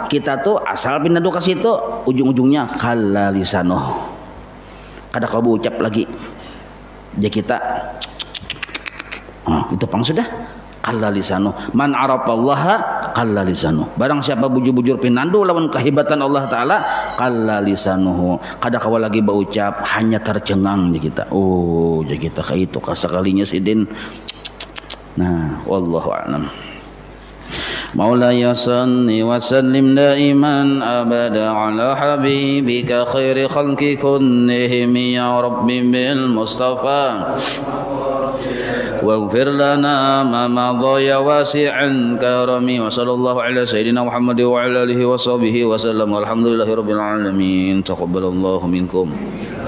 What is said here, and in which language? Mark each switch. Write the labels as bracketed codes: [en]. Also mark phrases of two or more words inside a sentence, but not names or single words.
[bjn] Kita tuh asal pindah ke situ, ujung-ujungnya [ar] كل لسانه, [bjn] kada kau ucap lagi jadi kita itu pang sudah [ar] كل لسانه. من عرف الله كل لسانه, [bjn] barang siapa bujur-bujur pinandu lawan kehebatan Allah Ta'ala, [ar] كل لسانه, [bjn] kada kau lagi berucap, hanya tercengang jadi kita. Jadi kita kayak itu sekalinya sidin. Nah, [ar] والله أعلم. مولاي صل وسلم دائما أبدا على حبيبك خير خلق كلهم يا رب بالمصطفى واغفر لنا ما مضى يا واسع الكرم وصلى الله على سيدنا محمد وعلى آله وصحبه وسلم والحمد لله رب العالمين تقبل الله منكم.